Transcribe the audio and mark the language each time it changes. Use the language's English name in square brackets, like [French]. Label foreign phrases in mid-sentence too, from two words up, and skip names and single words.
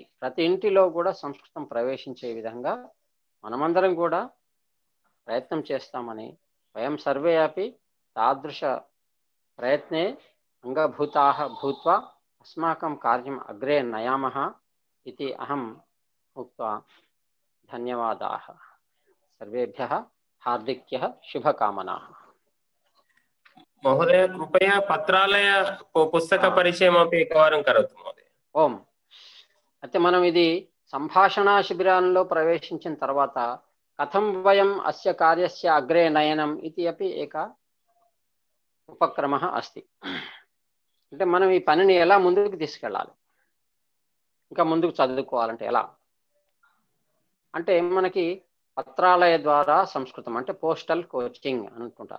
[Telugu] ప్రతి ఇంటిలో కూడా సంస్కృతం ప్రవేశించే విధంగా మనమందరం కూడా ప్రయత్నం చేస్తామని, [Sanskrit] వయం సర్వే అపి తాదృశ ప్రయత్నే అంగభూతాః భూత్వా అస్మాకం కార్యం అగ్రే నయామః ఇతి అహం ఉక్త్వా ధన్యవాదాः. సర్వేభ్యः हार्दिक्यः शुभकामनाः. महोदय कृपया पत्रालय पुस्तक परिचयमपि एकवारं करोतु महोदय. ఓం. [Telugu] అయితే మనం ఇది సంభాషణ శిబిరాల్లో ప్రవేశించిన తర్వాత [Sanskrit] కథం వయం అస్య కార్యస్య అగ్రే నయనం ఇది అపి ఏక ఉపక్రమः అస్తి. [Telugu] అంటే మనం ఈ పనిని ఎలా ముందుకు తీసుకెళ్ళాలి, ఇంకా ముందుకు చదువుకోవాలంటే ఎలా అంటే మనకి పత్రాలయ ద్వారా సంస్కృతం అంటే [English] postal coaching [Telugu] అనుకుంటారు.